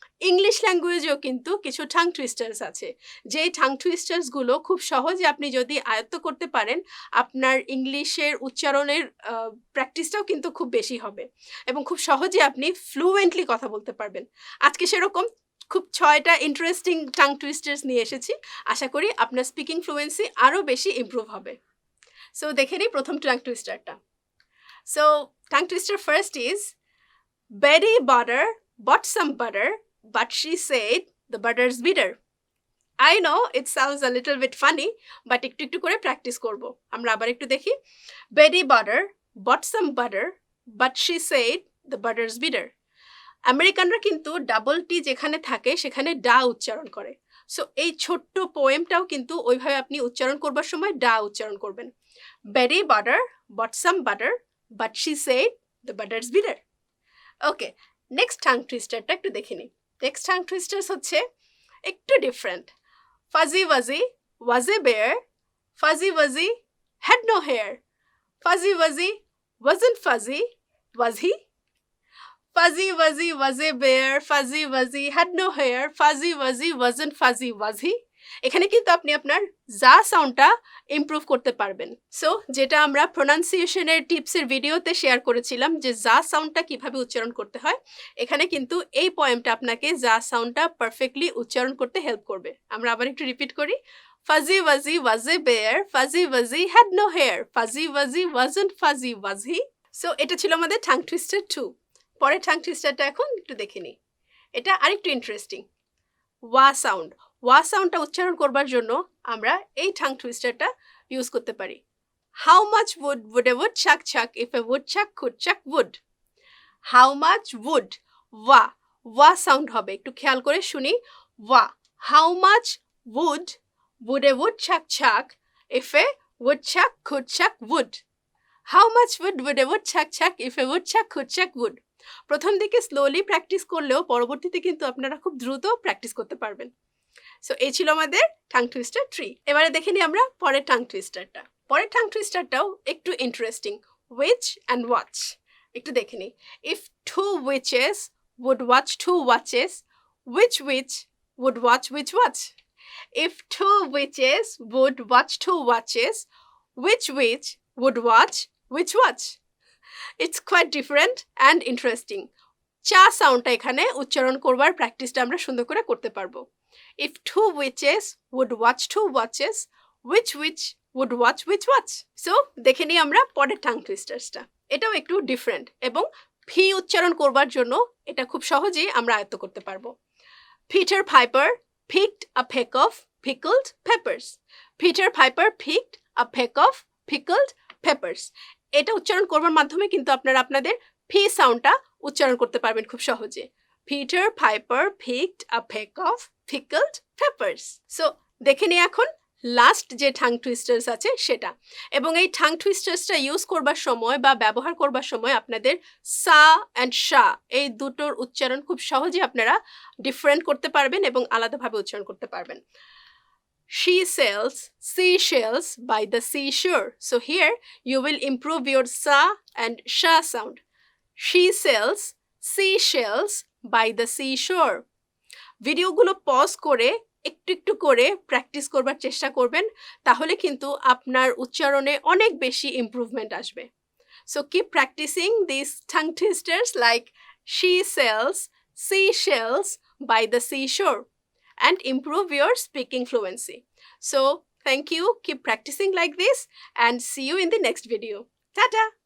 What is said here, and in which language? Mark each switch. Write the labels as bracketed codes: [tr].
[bn] English ল্যাঙ্গুয়েজেও কিন্তু কিছু tongue টুইস্টার্স আছে, যেই টাং টুইস্টার্সগুলো খুব সহজে আপনি যদি আয়ত্ত করতে পারেন, আপনার ইংলিশের উচ্চারণের প্র্যাকটিসটাও কিন্তু খুব বেশি হবে এবং খুব সহজে আপনি ফ্লুয়েন্টলি কথা বলতে পারবেন। আজকে সেরকম খুব 6টা ইন্টারেস্টিং টাং টুইস্টার্স নিয়ে এসেছি। আশা করি আপনার স্পিকিং ফ্লুয়েন্সি আরও বেশি ইমপ্রুভ হবে। সো দেখে নিই প্রথম tongue টুইস্টারটা। [en] So tongue twister first is Betty butter bought some butter, but she said the butter's bitter. I know it sounds a little bit funny, but [bn] একটু একটু করে প্র্যাকটিস করব। আমরা আবার একটু দেখি। [en] Betty butter bought some butter, but she said the butter's bitter. [bn] আমেরিকানরা কিন্তু ডাবল টি যেখানে থাকে সেখানে ডা উচ্চারণ করে। সো এই ছোট্ট পোয়েমটাও কিন্তু ওইভাবে আপনি উচ্চারণ করবার সময় ডা উচ্চারণ করবেন। [en] Betty butter bought some butter, but she said the butter's bitter. [bn] Okay, next tongue টুইস্টারটা একটু দেখে নিই। নেক্সট টাং টুইস্টার্স হচ্ছে একটু different. [en] Fuzzy Wuzzy was a bear, Fuzzy Wuzzy had no hair, Fuzzy Wuzzy wasn't fuzzy, was he? Fuzzy Wuzzy was a bear, Fuzzy Wuzzy had no hair, Fuzzy Wuzzy wasn't fuzzy, was he? [bn] এখানে কিন্তু আপনি আপনার যা সাউন্ডটা improve করতে পারবেন। So যেটা আমরা প্রোনাউন্সিয়েশনের টিপসের ভিডিওতে শেয়ার করেছিলাম যে যা সাউন্ডটা কিভাবে উচ্চারণ করতে হয়, এখানে কিন্তু এই পয়েমটা আপনাকে যা সাউন্ডটা পারফেক্টলি উচ্চারণ করতে হেল্প করবে। আমরা আবার একটু রিপিট করি। [en] Fuzzy Wuzzy was a bear, Fuzzy Wuzzy had no hair, Fuzzy Wuzzy wasn't fuzzy, was he? [bn] So এটা ছিল আমাদের টাং টুইস্টার 2। পরের টাং টুইস্টারটা এখন একটু দেখে নিই। এটা আরেকটু ইন্টারেস্টিং। ওয়া সাউন্ড। ওয়া সাউন্ডটা উচ্চারণ করবার জন্য আমরা এই টাং টুইস্টারটা ইউজ করতে পারি। [en] How much would a woodchuck chuck if a woodchuck could chuck wood? How much would, [bn] ওয়া সাউন্ড হবে, একটু খেয়াল করে শুনি। ওয়া। [en] How much would a woodchuck chuck if a woodchuck could chuck wood? How much would a woodchuck chuck if a woodchuck could chuck wood? [bn] প্রথম দিকে slowly practice করলেও পরবর্তীতে কিন্তু আপনারা খুব দ্রুত প্র্যাকটিস করতে পারবেন। সো এই ছিল আমাদের টাং টুইস্টার 3। এবারে দেখে নিই আমরা পরের টাং টুইস্টারটা। পরের টাং টুইস্টারটাও একটু ইন্টারেস্টিং। [en] Witch and watch. [bn] একটু দেখে নিই। [en] If two witches would watch two watches, which witch would watch which watch? If two witches would watch two watches, which witch would watch which watch? It's quite different and interesting. [bn] চা সাউন্ডটা এখানে উচ্চারণ করবার প্র্যাকটিসটা আমরা সুন্দর করে করতে পারবো। [en] If two witches would watch two watches, which witch would watch which watch? [bn] So দেখে নিই আমরা পরের টাং টুইস্টার্সটা। এটাও একটু ডিফারেন্ট এবং ভি উচ্চারণ করবার জন্য এটা খুব সহজেই আমরা আয়ত্ত করতে পারবো। [en] Peter Piper picked a peck of pickled peppers. Peter Piper picked a peck of pickled peppers. [bn] এটা উচ্চারণ করবার মাধ্যমে কিন্তু আপনারা আপনাদের ফি সাউন্ডটা উচ্চারণ করতে পারবেন খুব সহজে। [en] Peter Piper picked a peck of pickled peppers. [bn] So দেখে নিই এখন লাস্ট যে টাং টুইস্টার্স আছে সেটা। এবং এই টাং টুইস্টার্সটা ইউজ করবার সময় বা ব্যবহার করবার সময় আপনাদের সা অ্যান্ড শা এই দুটোর উচ্চারণ খুব সহজে আপনারা ডিফারেন্ট করতে পারবেন এবং আলাদাভাবে উচ্চারণ করতে পারবেন। [en] She sells seashells by the seashore. So here you will improve your sa and sha sound. She sells seashells by the seashore. [bn] ভিডিওগুলো পজ করে একটু একটু করে প্র্যাকটিস করবার চেষ্টা করবেন, তাহলে কিন্তু আপনার উচ্চারণে অনেক বেশি ইমপ্রুভমেন্ট আসবে। [en] So keep practicing these tongue twisters like she sells seashells by the seashore and improve your speaking fluency. So thank you, keep practicing like this and see you in the next video. Ta-ta!